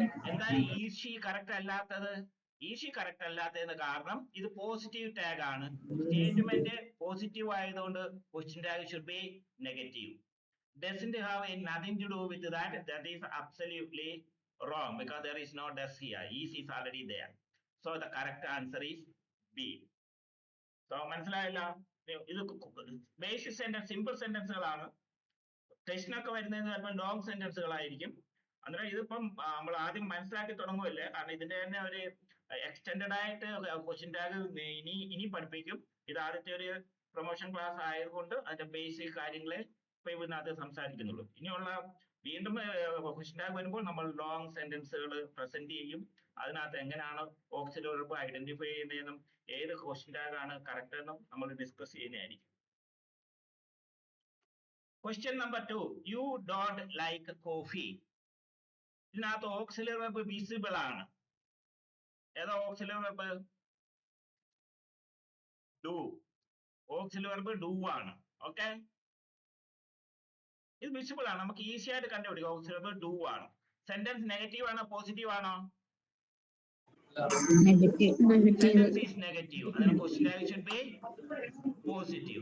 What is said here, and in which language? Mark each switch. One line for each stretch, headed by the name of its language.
Malayalam: എന്താ
English: is she
Malayalam: correct അല്ലാത്തത്? Is correct അല്ലാത്തതിന് കാരണം ഇത് പോസിറ്റീവ് ടാഗ് ആണ്. സ്റ്റേറ്റ്മെന്റ് പോസിറ്റീവ് ആയതുകൊണ്ട്
English: Question tag should be negative. Doesn't have nothing to do with that. That is absolutely wrong because there is no does here. Is already there. So the correct answer is B.
Malayalam: So മനസ്സിലായില്ല? ഇത് basic sentence, simple സെന്റൻസുകളാണ്. ടെസ്റ്റിനൊക്കെ വരുന്നത് ചിലപ്പോൾ long സെന്റൻസുകളായിരിക്കും. അന്നേരം ഇതിപ്പം നമ്മൾ ആദ്യം മനസ്സിലാക്കി തുടങ്ങുമല്ലേ. കാരണം ഇതിന്റെ തന്നെ ഒരു എക്സ്റ്റെൻഡഡ് ആയിട്ട് ക്വസ്റ്റ്യൻ ടാഗ് ഇനി പഠിപ്പിക്കും. ഇത് ആദ്യത്തെ ഒരു പ്രൊമോഷൻ ക്ലാസ് ആയതുകൊണ്ട് അതിന്റെ ബേസിക് കാര്യങ്ങളെ ഇതിനകത്ത് സംസാരിക്കുന്നുള്ളൂ. ഇനിയുള്ള വീണ്ടും ക്വസ്റ്റ്യൻ ടാഗ് വരുമ്പോൾ നമ്മൾ ലോങ് സെന്റൻസുകൾ പ്രസന്റ് ചെയ്യും. അതിനകത്ത് എങ്ങനെയാണ് ഓക്സിലറി വെർബ് ഐഡന്റിഫൈ ചെയ്യുന്നതെന്നും ഏത് ക്വസ്റ്റ്യൻ ടാഗ് ആണ് കറക്റ്റ് എന്നും നമ്മൾ ഡിസ്കസ് ചെയ്യുന്നതായിരിക്കും. Question number 2.
English: You don't like coffee.
Malayalam: ഇതിനകത്ത് ഓക്സിലറി വെർബ് വിസിബിൾ ആണ്. ഏതാ auxiliary verb? Do. Auxiliary verb do ആണ്. ഓക്കെ. ഇത് വിസിബിൾ ആണ്, നമുക്ക് ഈസി ആയിട്ട് കണ്ടുപിടിക്കാം. ഓക്സിലറി വെർബ് ഡു ആണ്. സെന്റൻസ് നെഗറ്റീവ് ആണോ പോസിറ്റീവ് ആണോ?
English: Negative. Sentence is negative. Then question tag should be positive.